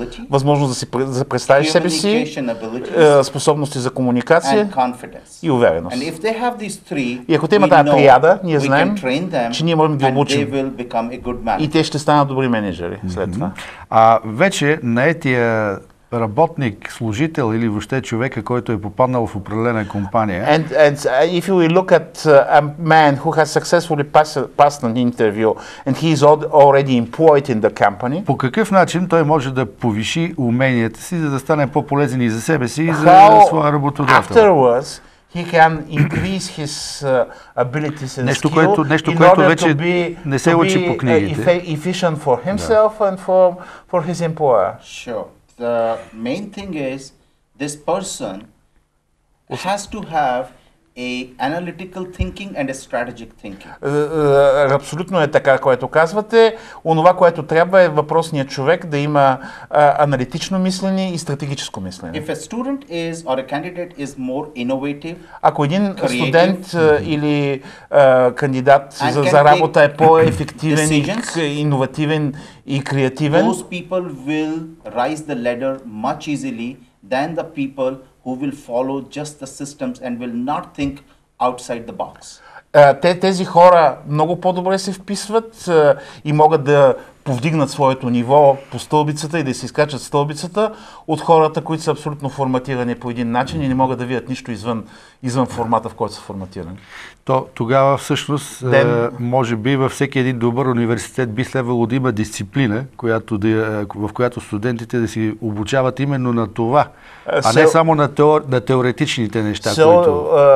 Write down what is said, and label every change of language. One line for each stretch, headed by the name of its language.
Bulgarian: Възможност да се представиш себе си, способности за комуникация и увереност. И ако те имат тази триада, ние знаем, че ние можем да ги обучим. И те ще станат добри менеджери след това. Вече наетия работник, служител или въобще човека, който е попаднал в определена компания.
English: And if we look at a man who has successfully passed an interview and he is already employed in the company,
Bulgarian: по какъв начин той може да повиши уменията си, за да стане по-полезен и за себе си, и за своя работодател?
English: Afterwards, he can increase his abilities and
Bulgarian: нещо,
English: skill in
Bulgarian: което
English: order
Bulgarian: вече
English: to be,
Bulgarian: не се учи по книгите.
English: Efficient for himself and for his employer. Sure. The main thing is this person has to have a analytical thinking and a strategic thinking.
Bulgarian: Абсолютно е така, което казвате. Онова, което трябва е въпросният човек да има аналитично мислене и стратегическо мислене.
English: If a student is or a candidate is more innovative,
Bulgarian: ако един студент или кандидат за работа е по-ефективен, иновативен и креативен,
English: those people will rise the ladder much easily than the people who will follow just the systems and will not think outside the box.
Bulgarian: Тези хора много по-добре се вписват и могат да повдигнат своето ниво по стълбицата и да се изкачат стълбицата от хората, които са абсолютно форматирани по един начин и не могат да видят нищо извън формата, в който са форматирани. Тогава всъщност, може би във всеки един добър университет би следвало да има дисциплина, в която студентите да си обучават именно на това, а не само на теоретичните неща, които